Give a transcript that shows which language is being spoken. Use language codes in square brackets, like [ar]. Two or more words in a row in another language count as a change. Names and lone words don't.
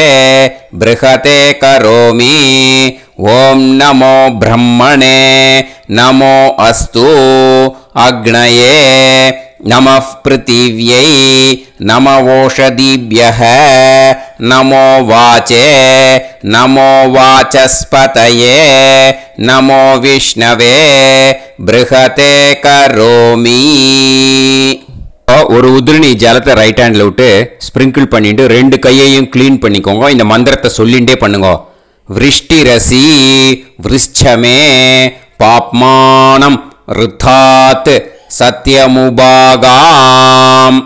[sa] बृहते करोमि ॐ नमो ब्रह्मणे नमो अस्तु अग्नये नमः पृथिव्यै नमो ओषधीभ्यः नमो वाचे नमो वाचस्पतये नमो विष्णवे बृहते करोमि [ta] ஒரு உதிரணி ஜலத்தை [en] right hand [ta] விட்டு ஸ்ப்ரிங்கிள் பண்ணிட்டு ரெண்டு கையையும் க்ளீன் பண்ணிக்கோங்க. இந்த மந்திரத்தை சொல்லிகிட்டே பண்ணுங்க. [sa] वृष्टिरसि वृश्च मे पाप्मानम् ऋतात् सत्यमुपागाम्.